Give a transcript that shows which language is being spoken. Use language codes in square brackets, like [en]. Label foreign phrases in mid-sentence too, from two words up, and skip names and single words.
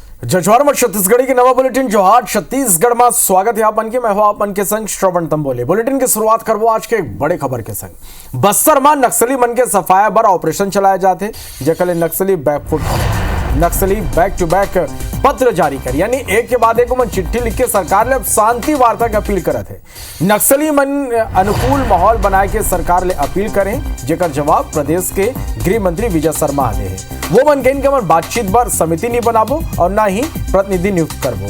[hne] जजवार में छत्तीसगढ़ी के नवा बुलेटिन जोहार छत्तीसगढ़ में स्वागत है आपन के। मैं हूं आपन के संग श्रवण तंबोले। बुलेटिन की शुरुआत करबो आज के एक बड़े खबर के संग। बस्तर में नक्सली मन के सफाया बर ऑपरेशन चलाए जाते, जेकले नक्सली बैकफुट नक्सली [en] back to back [hne] पत्र जारी कर यानी एक के बाद एक मन चिट्ठी लिख के सरकार ले शांति वार्ता की अपील करत है। नक्सली मन अनुकूल माहौल बनाए के सरकार ले अपील करें, जेकर जवाब प्रदेश के गृह मंत्री विजय शर्मा दे है। वो मन कहन के मन बातचीत बर समिति नहीं बनाबो और ना ही प्रतिनिधि नियुक्त करबो।